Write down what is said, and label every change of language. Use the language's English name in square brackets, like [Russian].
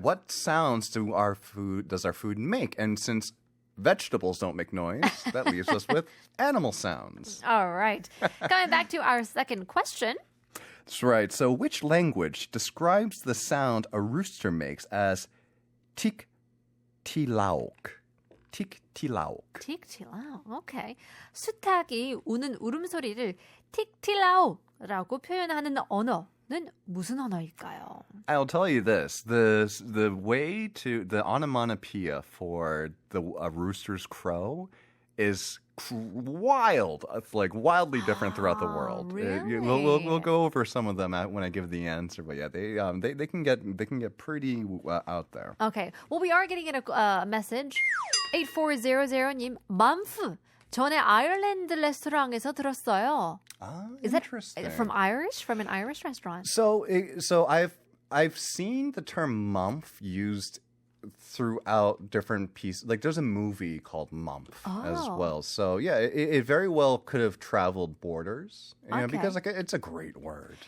[English] What sounds does our food make? And since vegetables don't make noise, that leaves us with animal sounds. All right. Coming back to our second question. That's right. So which language describes the sound a rooster makes as 틱티라옥? [Filipino] 틱티라옥. [English] 틱티라오. Okay. [Korean] 수탉이 우는 울음소리를 틱티라오라고 표현하는 언어는 무슨 언어일까요? [English] I'll tell you this: the way to the onomatopoeia for a rooster's crow is wild. It's like wildly different throughout the world. Really? We'll go over some of them when I give the answer. But yeah, they can get pretty out there. Okay. Well, we are getting a message. [Korean] 8400님, 맘프. 전에 아일랜드 레스토랑에서 들었어요. [English] Is that interesting. from Irish? From an Irish restaurant? So I've seen the term mump used throughout different pieces. Like there's a movie called Mump as well. So yeah, it very well could have traveled borders. You know, because like it's a great word.